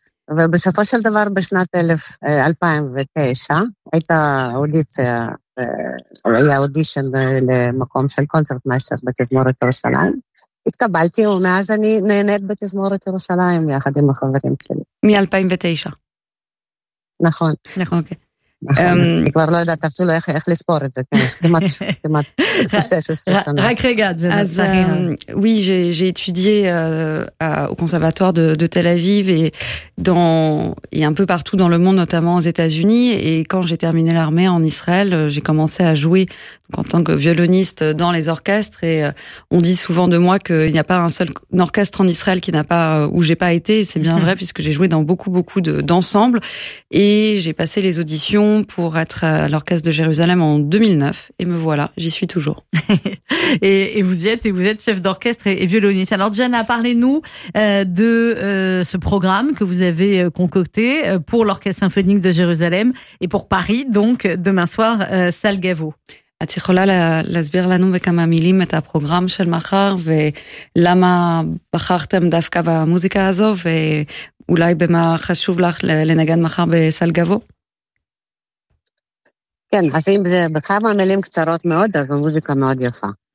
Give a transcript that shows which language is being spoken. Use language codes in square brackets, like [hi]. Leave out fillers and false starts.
[he] ובסופו של דבר בשנת 2009 הייתה אודיציה, היה אודישן למקום של קונצרט מייסטר בתזמורת ירושלים. התקבלתי ומאז אני נהנית בתזמורת ירושלים יחד עם החברים שלי. מ-2009. נכון. נכון, אוקיי. אני כבר לא יודעת אפילו איך לספור את זה, כמעט 16 שנה. רק רגע, את זה נצחים. [fr] Oui, j'ai étudié au conservatoire de Tel Aviv et un peu partout dans le monde, notamment aux États-Unis. Et quand j'ai terminé l'armée en Israël, j'ai commencé à jouer en tant que violoniste dans les orchestres. Et on dit souvent de moi qu'il n'y a pas un seul orchestre en Israël qui n'a pas, où j'ai pas été. Et c'est bien vrai puisque j'ai joué dans beaucoup, beaucoup d'ensembles. Et j'ai passé les auditions pour être à l'Orchestre de Jérusalem en 2009, et me voilà, j'y suis toujours. et vous y êtes, et vous êtes chef d'orchestre et violoniste. Alors Jana, parlez-nous de ce programme que vous avez concocté pour l'Orchestre Symphonique de Jérusalem, et pour Paris, donc demain soir, Salle Gaveau. [he] את יכולה להסביר לנו בכמה מילים את הפרוגרם של מחר, ולמה בחרתם דווקא במוזיקה הזו, ואולי במה חשוב לך לנגן מחר בסל גבו? כן, אז אם זה בכמה מילים קצרות מאוד, אז המוזיקה מאוד יפה.